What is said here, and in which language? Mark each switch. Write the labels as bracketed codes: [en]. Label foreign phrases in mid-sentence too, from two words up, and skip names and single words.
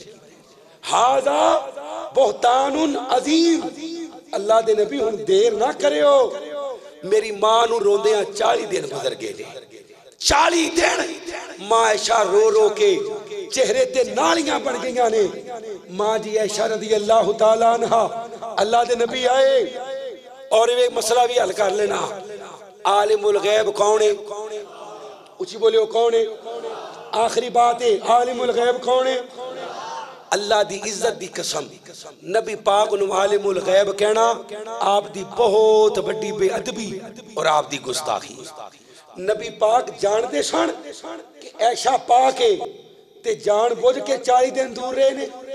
[ar] هذا بهتان عظيم. [pa] اللہ دے نبی ہن دیر نہ کریو، میری ماں نوں روندیاں 40 دن گزر گئے نے، 40 دن ماں عائشہ رو رو کے چہرے تے نالیاں بن گئیاں نے. ماں جی عائشہ [ar] رضي الله تعالى عنها [pa] اللہ دے نبی آئے اور یہ مسئلہ بھی حل کر لینا. عالم الغیب کون اے؟ اچی بولیو کون اے? उची बोलियो कौन है? آخری بات اے عالم الغیب کون اے? اللہ دی عزت دی قسم نبی پاک نوں عالم الغیب کہنا آپ دی بہت بڑی بے ادبی اور آپ دی گستاخی. نبی پاک جانتے سن کہ عائشہ پاک اے تے جان بجھ کے 40 دن دور رہے نے.